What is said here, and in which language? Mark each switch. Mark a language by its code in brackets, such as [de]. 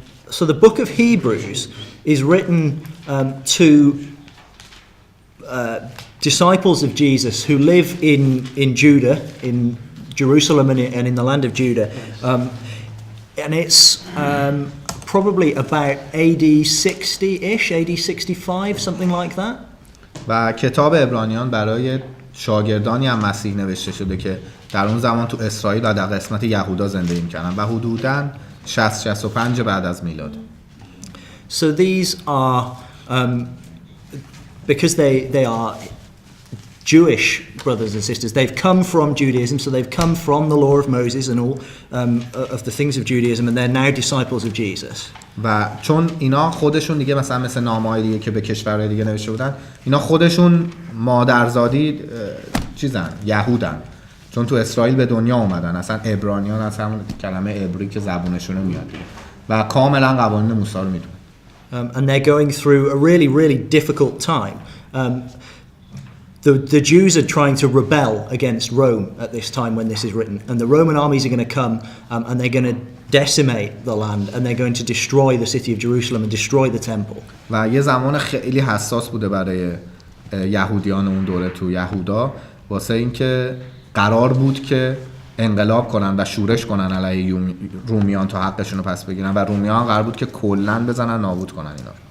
[en] So the book of Hebrews is written to disciples of Jesus who live in Judah, in Jerusalem and in the land of Judah. And it's probably about AD 60-ish, AD 65, something like that. [fa] و کتاب عبرانیان برای شاگردانی هم مسیح نوشته شده که در اون زمان تو اسرائیل و در قسمت یهودا زندگی می‌کردن و حدوداً 60-65 بعد از میلاد. [en] So these are because they are Jewish brothers and sisters. They've come from Judaism, so they've come from the law of Moses and all of the things of Judaism, and they're now disciples of Jesus. [fa] و چون اینا خودشون دیگه مثل نامه‌های دیگه که به کشورهای دیگه نوشته بودن، اینا خودشون مادرزادی چیزن، یهودن، چون تو اسرائیل به دنیا اومدن. اصلا عبرانیان از همون کلمه عبری که زبونشونه میاد دیگه و کاملا قوانین موسی رو میدونن. [en] And they're going through a really difficult time. The Jews are trying to rebel against Rome at this time when this is written, and the Roman armies are going to come and they're going to decimate the land, and they're going to destroy the city of Jerusalem and destroy the temple. [fa] و یه زمان خیلی حساس بوده برای یهودیان اون دوره تو یهودا، واسه اینکه قرار بود که انقلاب کنن و شورش کنن علیه رومیان تا حقشون رو پس بگیرن، و رومیان قرار بود که کلاً بزنن نابود کنن اینا.